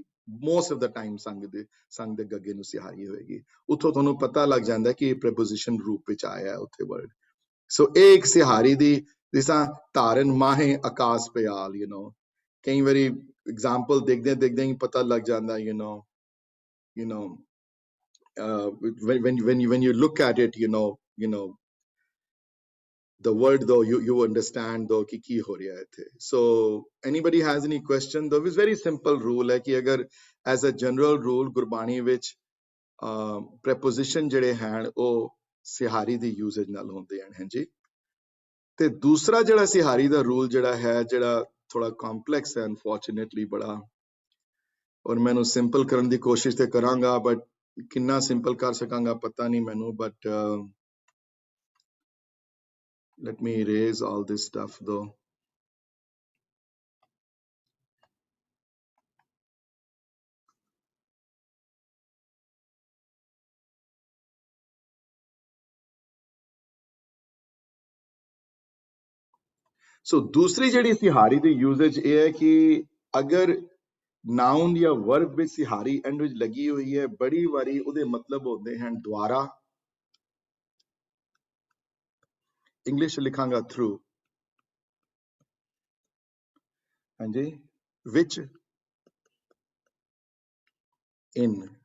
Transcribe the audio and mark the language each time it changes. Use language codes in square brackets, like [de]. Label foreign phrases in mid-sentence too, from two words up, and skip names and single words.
[en] most of the time [pa] ਸੰਗ ਦੇ ਗੱਗੇ ਨੂੰ ਸਿਹਾਰੀ ਹੋਏਗੀ। ਉੱਥੋਂ ਤੁਹਾਨੂੰ ਪਤਾ ਲੱਗ ਜਾਂਦਾ ਕਿ ਇਹ ਪ੍ਰੈਪੋਜੀਸ਼ਨ ਰੂਪ ਵਿੱਚ ਆਇਆ ਹੈ ਉੱਥੇ ਵਰਡ। ਸੋ ਇਹ ਇੱਕ ਸਿਹਾਰੀ ਦੀ, ਜਿਸ ਤਰ੍ਹਾਂ ਧਾਰਨ ਮਾਹੇ ਆਕਾਸ ਪਿਆਲ, ਕਈ ਵਾਰੀ ਐਗਜ਼ਾਮਪਲ ਦੇਖਦੇ ਹੀ ਪਤਾ ਲੱਗ ਜਾਂਦਾ, [en] when you look at it, the word though you understand though [pa] ਕੀ ਹੋ ਰਿਹਾ ਹੈ ਇੱਥੇ. [en] So anybody has any question though? It's very simple rule [pa] ਹੈ ਕਿ ਅਗਰ [en] as a general rule [pa] ਗੁਰਬਾਣੀ ਵਿੱਚ preposition ਜਿਹੜੇ ਹਨ ਉਹ ਸਿਹਾਰੀ ਦੀ ਯੂਜ਼ੇਜ ਨਾਲ ਹੁੰਦੇ ਹਨ। ਹਾਂਜੀ, ਤੇ ਦੂਸਰਾ ਜਿਹੜਾ ਸਿਹਾਰੀ ਦਾ ਰੂਲ ਜਿਹੜਾ ਹੈ, ਜਿਹੜਾ ਥੋੜਾ ਕੰਪਲੈਕਸ ਹੈ ਅਨਫੋਰਚੂਨੇਟਲੀ ਬੜਾ, ਔਰ ਮੈਨੂੰ ਸਿੰਪਲ ਕਰਨ ਦੀ ਕੋਸ਼ਿਸ਼ ਤੇ ਕਰਾਂਗਾ, ਬਟ ਕਿੰਨਾ ਸਿੰਪਲ ਕਰ ਸਕਾਂਗਾ ਪਤਾ ਨਹੀਂ ਮੈਨੂੰ, ਬਟ [en] let me erase all this stuff though. [pa] So ਦੂਸਰੀ ਜਿਹੜੀ ਸਿਹਾਰੀ ਦੀ ਯੂਜ਼ੇਜ ਇਹ ਹੈ ਕਿ ਅਗਰ ਨਾਉਨ ਜਾਂ ਵਰਬ ਵਿੱਚ ਸਿਹਾਰੀ ਐਂਡ ਵਿੱਚ ਲੱਗੀ ਹੋਈ ਹੈ, ਬੜੀ ਵਾਰੀ ਉਹਦੇ ਮਤਲਬ ਹੁੰਦੇ ਹਨ ਦੁਆਰਾ, ਇੰਗਲਿਸ਼ ਲਿਖਾਂਗਾ ਥਰੂ, ਹਾਂਜੀ, ਵਿੱਚ, ਇਨ,